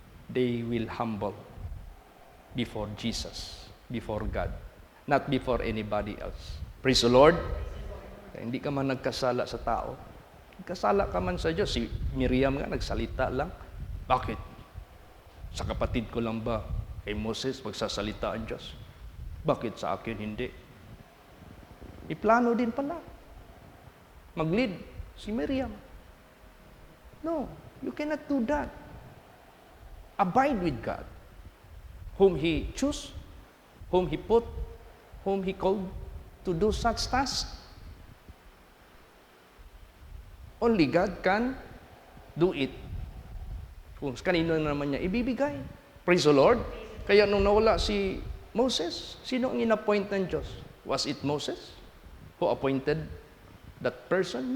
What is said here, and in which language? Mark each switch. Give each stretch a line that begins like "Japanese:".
English: They will humble before Jesus, before God, not before anybody else. Praise the Lord.
Filipino: Kaya hindi ka man nagkasala sa tao. Nagkasala ka man sa Diyos. Si Miriam nga, nagsalita lang. Bakit? Sa kapatid ko lang ba, kay Moses, magsasalita ang Diyos? Bakit sa akin hindi? Iplano din pala. Mag-lead si Miriam.
English: No, you cannot do that. Abide with God. Whom He chose, whom He put, whom He called to do such tasks. Only God can do it.
Filipino: Kung kanino naman niya ibibigay.
English: Praise the Lord.
Filipino: Kaya nung nawala si Moses, sino ang inappoint ng Diyos?
English: Was it Moses who appointed that person?